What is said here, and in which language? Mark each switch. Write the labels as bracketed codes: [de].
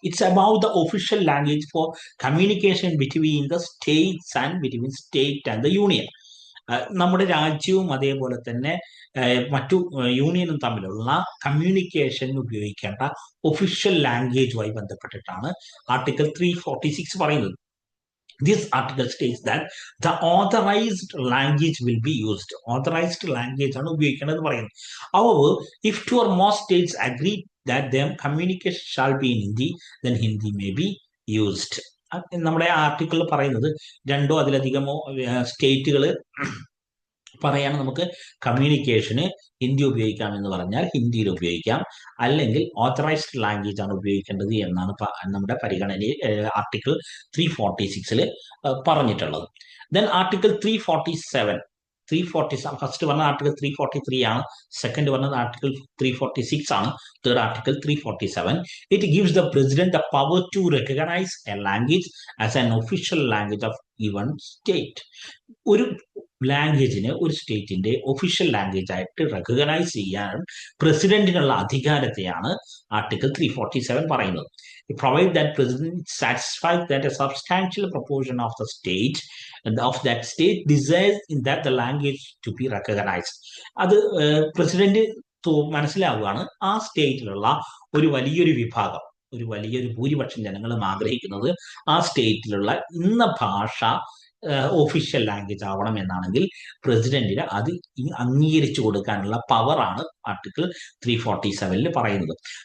[en] It's about the official language for communication between the states and between state and the union. [ml] നമ്മുടെ രാജ്യവും അതേപോലെ തന്നെ മറ്റു യൂണിയനും തമ്മിലുള്ള കമ്മ്യൂണിക്കേഷൻ ഉപയോഗിക്കേണ്ട ഒഫീഷ്യൽ ലാംഗ്വേജുമായി ബന്ധപ്പെട്ടിട്ടാണ് ആർട്ടിക്കിൾ 346 പറയുന്നത്. [en] This article states that the authorized language will be used. [ml] Authorized language ആണ് ഉപയോഗിക്കേണ്ടത് പറയുന്നത്. [en] However, if two or more states agree that their communication shall be in Hindi, then Hindi may be used. [ml] നമ്മുടെ article പറയുന്നത് രണ്ടോ അതിലധികമോ സ്റ്റേറ്റുകൾ പറയാണ് നമുക്ക് കമ്മ്യൂണിക്കേഷന് ഹിന്ദി ഉപയോഗിക്കാം എന്ന് പറഞ്ഞാൽ ഹിന്ദിയിൽ ഉപയോഗിക്കാം, അല്ലെങ്കിൽ ഓത്തറൈസ്ഡ് ലാംഗ്വേജ് ആണ് ഉപയോഗിക്കേണ്ടത് എന്നാണ് നമ്മുടെ പരിഗണനയിൽ ആർട്ടിക്കിൾ 346 പറഞ്ഞിട്ടുള്ളത്. ദെൻ ആർട്ടിക്കിൾ 347 ഫസ്റ്റ് പറഞ്ഞ ആർട്ടിക്കിൾ 343 ആണ്, സെക്കൻഡ് പറഞ്ഞത് ആർട്ടിക്കിൾ 346 ആണ്, third article 347. [en] It gives the president the power to recognise a language as an official language of even state. [ml] ഒരു ലാംഗ്വേജിനെ ഒരു സ്റ്റേറ്റിന്റെ ഒഫീഷ്യൽ ലാംഗ്വേജ് ആയിട്ട് റെക്കഗ്നൈസ് ചെയ്യാൻ പ്രസിഡന്റിനുള്ള അധികാരത്തെയാണ് ആർട്ടിക്കിൾ 347 പറയുന്നത്. [en] Provide that president satisfies that a substantial proportion of the state of that state desires in that the language to be recognized. [ml] അത് president മനസ്സിലാവുകയാണ് ആ സ്റ്റേറ്റിലുള്ള ഒരു വലിയൊരു വിഭാഗം, ഒരു വലിയൊരു ഭൂരിപക്ഷം ജനങ്ങളും ആഗ്രഹിക്കുന്നത് ആ സ്റ്റേറ്റിലുള്ള ഇന്ന ഭാഷ ഒഫീഷ്യൽ ലാംഗ്വേജ് ആവണം എന്നാണെങ്കിൽ പ്രസിഡന്റിന് അത് അംഗീകരിച്ചു കൊടുക്കാനുള്ള പവറാണ് ആർട്ടിക്കിൾ 347 പറയുന്നത്.